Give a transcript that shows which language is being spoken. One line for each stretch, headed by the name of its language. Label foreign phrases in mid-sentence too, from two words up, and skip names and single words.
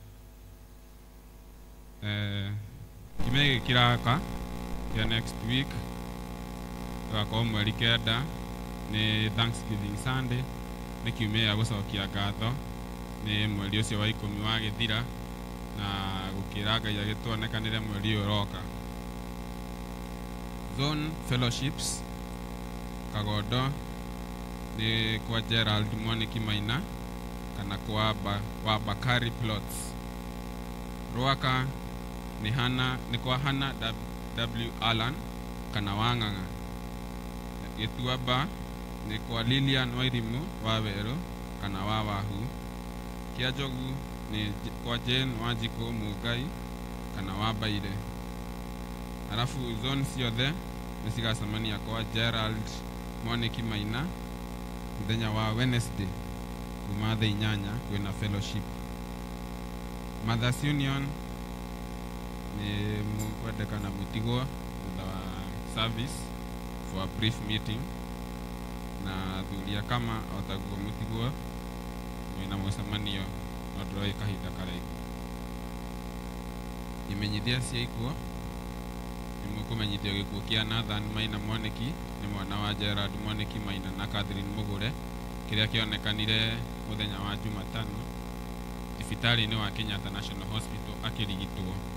Kikuyu: Kiumia gĩkĩ kĩroka kĩa
English: next week
Kikuyu: gĩgakorwo mweri 9 nĩ Thanksgiving Sunday, nĩ kiumia gĩa gũcokia ngatho nĩ mweri ũcio wa 10 wagĩthira na gũkĩra Ngai agĩtuonekanĩre mweri ũyũ ũroka. Zone Fellowships Kagodo ni kwa Gerald Mwaniki Maina kana kwa Bakari Plots. Ruaka ni kwa Hana W. Allen kana Wang'ang'a. Gĩtuamba ni kwa Lilian Wairimu Waweru kana Wawahu. Kĩanjogu ni kwa Jane Wanjiko Mugai kana Wabaire. Alafu zone ciothe nĩcigacemania kwa Gerald Mwaniki Maina mũthenya wa Wednesday kuma thaa 8 kwĩna fellowship. Mothers Union ni mũkwendekana mũtigwo thutha wa
English: service for a brief meeting,
Kikuyu: na thuria kama otaguo mũtigwo mwĩna mũcemanio no ndũroi kahinda karaihu. Imenyithia cia ikuo mũkũmenyithio gĩkuũ kĩa Nathan Maina Mwaniki nĩ mwana wa Gerard Mwaniki Maina na Catherine Mugure, kĩrĩa kĩonekanire mũthenya wa Jumatano thibitarĩ-inĩ wa Kenyatta National Hospital akĩrigitwo.